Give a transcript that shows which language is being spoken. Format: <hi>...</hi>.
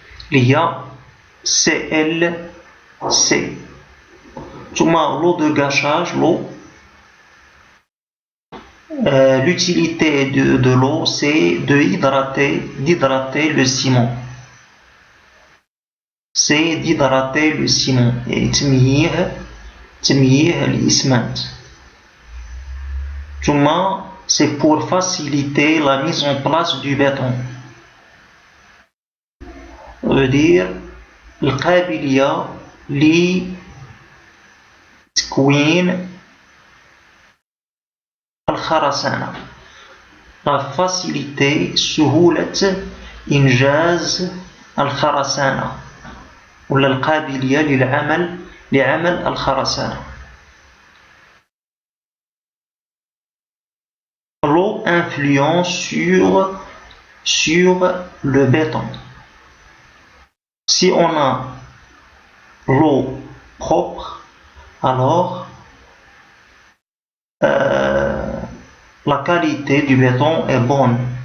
<fr>Il y a CLC. ثم l'eau de gâchage, l'eau. L'utilité de l'eau, c'est d'hydrater le ciment. C'est d'hydrater le ciment.</fr> <ar>Et تمييح الإسمنت.</ar> <fr>ثم c'est pour faciliter la mise en place du béton. Ça veut dire</fr> <ar>القابلية لتكوين الخرسانة.</ar> <fr>La facilité</fr> <ar>سهولة إنجاز الخرسانة ولا القابلية لعمل الخرسانة.</ar> <fr>L'eau influence sur le béton. Si on a l'eau propre, alors la qualité du béton est bonne.</fr>